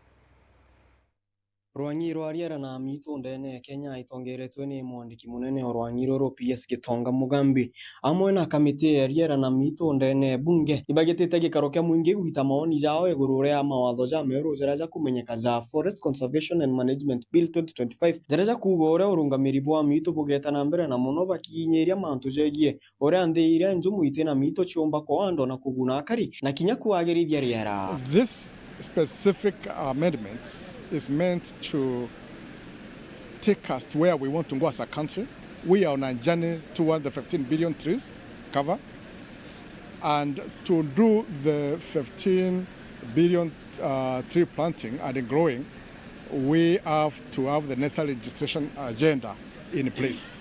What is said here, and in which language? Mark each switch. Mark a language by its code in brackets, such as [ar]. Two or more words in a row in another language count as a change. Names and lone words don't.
[mer] Rwangi rwa riera na mito ndene Kenya itongeretwe ni mwandiki munene wa rwangi rwo PS Gitonga Mugambi amwe na kamiti ya riera na mito ndene bunge ibagitite gikaro kia mwingi guhita maoni jao iguru ria mawatho ja meru ziraja kumenyeka za Forest Conservation and Management Bill 2025 ziraja kugora urungamiri bwa mito bugetana mbere na muno bakinyeria mantu jegie ore andeire njumu itena mito chiomba kwa ando na kuguna akari na kinya kuagirithia riera. [en] This specific amendment is meant to take us to where we want to go as a country. We are on a journey toward the 15 billion trees cover, and to do the 15 billion tree planting and growing, we have to have the necessary registration agenda in place.